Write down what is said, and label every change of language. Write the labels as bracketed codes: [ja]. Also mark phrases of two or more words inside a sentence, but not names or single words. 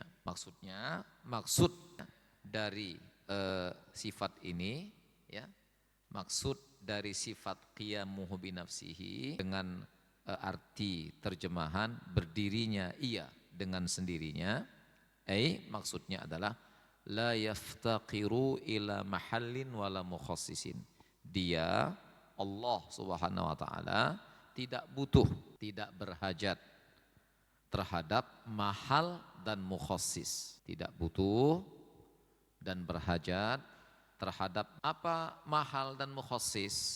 [id] Maksud dari sifat ini, ya, maksud dari sifat [ar] قيامه بنفسه [id] dengan arti terjemahan berdirinya ia dengan sendirinya, maksudnya adalah [ar] لا يفتقر إلى محل ولا مخصص. [id] Dia, Allah [ar] سبحانه وتعالى, [id] tidak butuh, tidak berhajat terhadap mahal dan mukhassis. Tidak butuh dan berhajat terhadap apa mahal dan mukhassis.